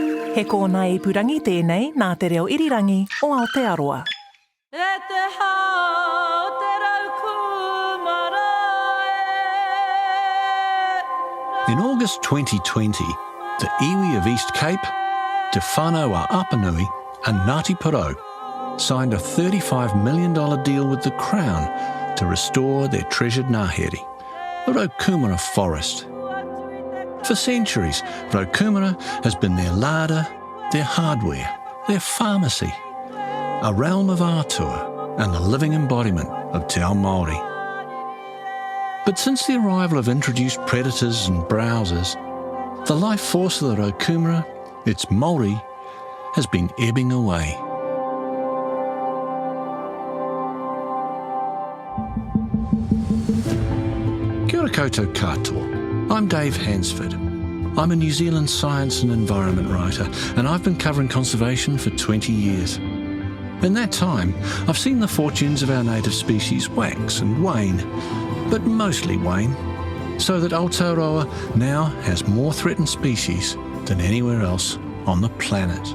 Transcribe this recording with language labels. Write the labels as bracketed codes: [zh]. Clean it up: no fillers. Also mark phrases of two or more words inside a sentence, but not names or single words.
[mi] He kōna ipurangi tēnei nā te reo irirangi o Aotearoa. [en] In August 2020, the iwi of East Cape, Te Whānau a Apanui and Ngāti Porou signed a $35 million deal with the Crown to restore their treasured ngahere, the Raukumara forest. For centuries, Raukumara has been their larder, their hardware, their pharmacy, a realm of atua and the living embodiment of [mi] te ao Māori. [en] But since the arrival of introduced predators and browsers, the life force of the Raukumara, its Māori, has been ebbing away. [mi] Kia ora koutou katoa. [en] I'm Dave Hansford. I'm a New Zealand science and environment writer, and I've been covering conservation for 20 years. In that time, I've seen the fortunes of our native species wax and wane, but mostly wane, so that Aotearoa now has more threatened species than anywhere else on the planet.